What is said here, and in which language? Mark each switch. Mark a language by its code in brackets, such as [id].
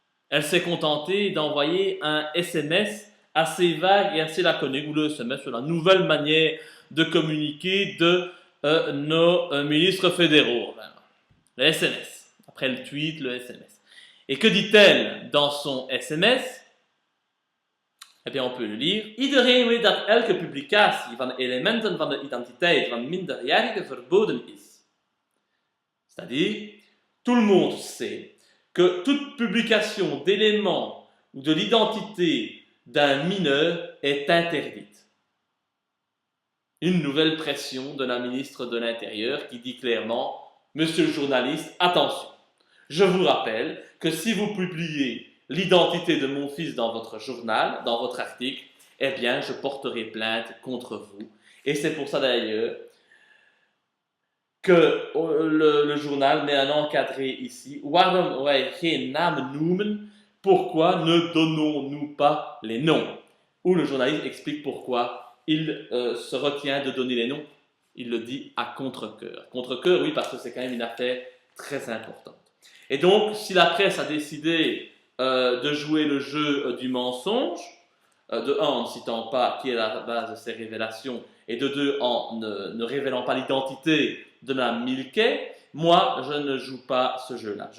[fr] Elle s'est contentée d'envoyer un SMS assez vague et assez laconique, ou le SMS sur la nouvelle manière de communiquer de nos ministres fédéraux. Le SMS. Après le tweet, le SMS. Et que dit-elle dans son SMS? Eh bien, on peut le lire. [nl] Iedereen weet dat elke publicatie van elementen van de identiteit van minderjarigen verboden is. [fr] C'est-à-dire, tout le monde sait que toute publication d'éléments ou de l'identité d'un mineur est interdite. Une nouvelle pression de la ministre de l'Intérieur qui dit clairement « Monsieur le journaliste, attention, je vous rappelle que si vous publiez l'identité de mon fils dans votre journal, dans votre article, eh bien, je porterai plainte contre vous. » Et c'est pour ça d'ailleurs que le journal met un encadré ici. [nl] Waarom wij geen namen noemen? [fr] Pourquoi ne donnons-nous pas les noms? Où le journaliste explique pourquoi il se retient de donner les noms. Il le dit à contre-cœur. Contre-cœur, oui, parce que c'est quand même une affaire très importante. Et donc, si la presse a décidé de jouer le jeu du mensonge, de un, en ne citant pas qui est la base de ces révélations, et de deux, en ne révélant pas l'identité de Mme Milquet, moi, je ne joue pas ce jeu-là.